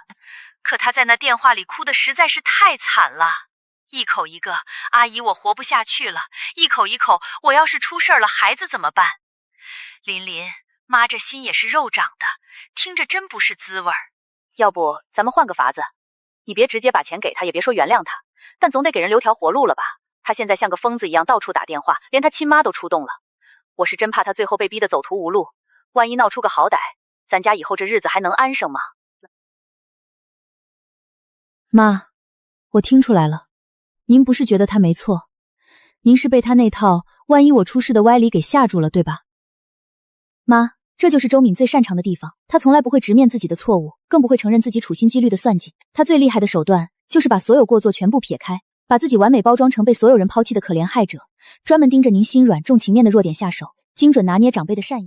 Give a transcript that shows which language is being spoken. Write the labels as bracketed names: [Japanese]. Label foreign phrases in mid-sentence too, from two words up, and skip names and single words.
[Chinese] 可她在那電話裡哭得實在是太慘了，一口一個阿姨我活不下去了，一口一口我要是出事了孩子怎麼辦？琳琳，媽這心也是肉長的，聽着真不是滋味兒。要不咱們換個法子，你別直接把錢給他，也別說原諒他，但總得給人留條活路了吧？他現在像個瘋子一樣到處打電話，連他親媽都出動了。我是真怕他最後被逼得走投無路，萬一鬧出個好歹，咱家以後這日子還能安生嗎？媽，我聽出來了，您不是覺得他沒錯，您是被他那套萬一我出事的歪理給嚇住了，對吧？媽，這就是周敏最擅長的地方，她從來不會直面自己的錯誤，更不會承認自己處心積慮的算計。她最厲害的手段就是把所有過錯全部撇開，把自己完美包裝成被所有人拋棄的可憐害者，專門盯着您心軟重情面的弱點下手，精準拿捏長輩的善意。